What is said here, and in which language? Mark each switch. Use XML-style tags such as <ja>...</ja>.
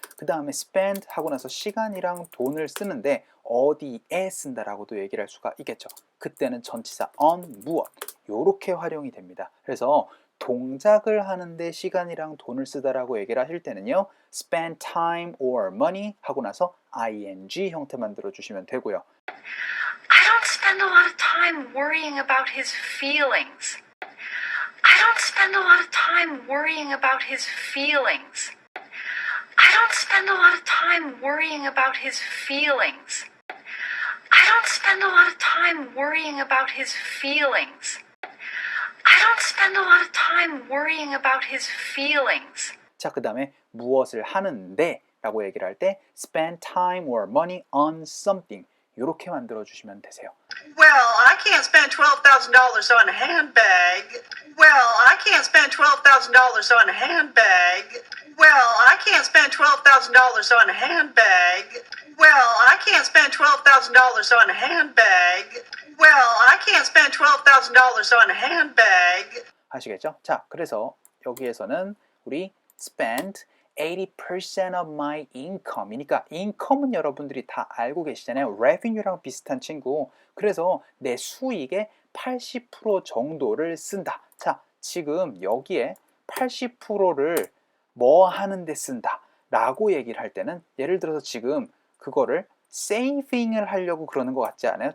<ko>그 다음에 spend 하고 나서 시간이랑 돈을 쓰는데 어디에 쓴다라고도 얘기를 할 수가 있겠죠. 그때는 전치사 on, 무엇 요렇게 활용이 됩니다. 그래서 동작을 하는데 시간이랑 돈을 쓰다라고 얘기를 하실 때는요,</ko> <en>spend time or money</en> <ko>하고 나서 ing 형태 만들어 주시면 되고요.</ko> <en>I don't spend a lot of time worrying about his feelings. I don't spend a lot of time worrying about his feelings. I don't spend a lot of time worrying about his feelings. I don't spend a lot of time worrying about his feelings. I don't spend a lot of time worrying about his feelings.</en> <ko>자, 그 다음에 무엇을 하는데 라고 얘기를 할 때</ko> <en>spend time or money on something</en> <ko>이렇게 만들어 주시면 되세요.</ko> <en>Well, I can't spend $12,000 on a handbag. Well, I can't spend $12,000 on a handbag. Well, I can't spend $12,000 on a handbag. Well, I can't spend $12,000 on a handbag. Well, I can't spend $12,000 on a handbag.</en> <ko>아시겠죠? 자, 그래서 여기에서는 우리</ko> <en>spend 80% of my income</en> <ko>이니까 income은 여러분들이 다 알고 계시잖아요. revenue랑 비슷한 친구. 그래서 내 수익의 80% 정도를 쓴다. 자, 지금 여기에 80%를 뭐 하는데 쓴다 라고 얘기를 할 때는, 예를 들어서 지금 그거를 saving을 하려고 그러는 것 같지 않아요?</ko>